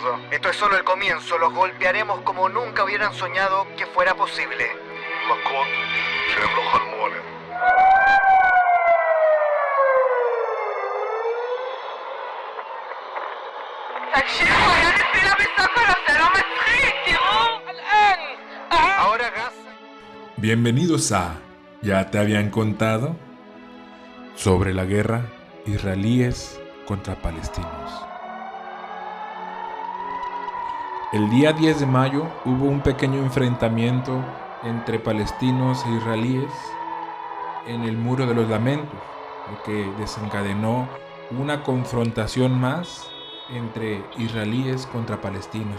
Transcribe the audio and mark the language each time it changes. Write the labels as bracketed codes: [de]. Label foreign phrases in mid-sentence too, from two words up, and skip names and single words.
[es] Esto es solo el comienzo, los golpearemos como nunca hubieran soñado que fuera posible. [he] מכות שהם לא חלמו עליהם. תקשיבו, היה נפילה בסוקולוב, זה לא מצחיק, תראו! [es] Ahora Gaza. Bienvenidos a ¿Ya te habían contado? Sobre la guerra israelíes contra palestinos. El día 10 de mayo hubo un pequeño enfrentamiento entre palestinos e israelíes en el Muro de los Lamentos, lo que desencadenó una confrontación más entre israelíes contra palestinos.